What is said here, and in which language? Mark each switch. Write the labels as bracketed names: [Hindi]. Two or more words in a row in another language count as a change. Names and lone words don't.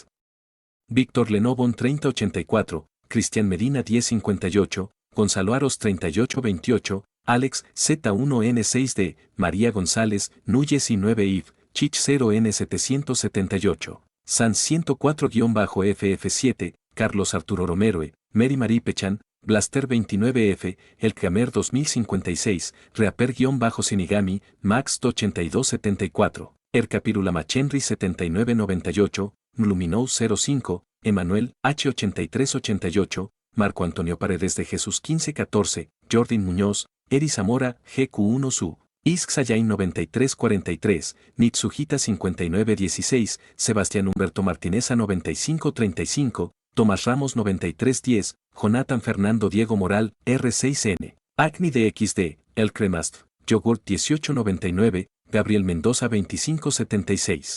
[Spanish] Víctor Lenovon 3084, Cristian Medina 1058, Gonzalo Aros 3828, Alex Z1N6D, María González, Núñez y 9IF, Chich 0N778, San 104-FF7, Carlos Arturo Romero, Mary Marie Pechan, Blaster 29F, El Camer 2056, Reaper-Sinigami, Max 8274, Ercapirula Machenry 7998, Mluminou 05, Emanuel H8388, Marco Antonio Paredes de Jesús 1514, Jordan Muñoz, Eri Zamora, GQ1 Su, Ixxayain 9343, Nitsujita 5916, Sebastián Humberto Martineza 9535, Tomás Ramos 9310, Jonathan Fernando Diego Moral, R6N, Acni de XD, El Cremast, Yogurt 1899, Gabriel Mendoza 2576.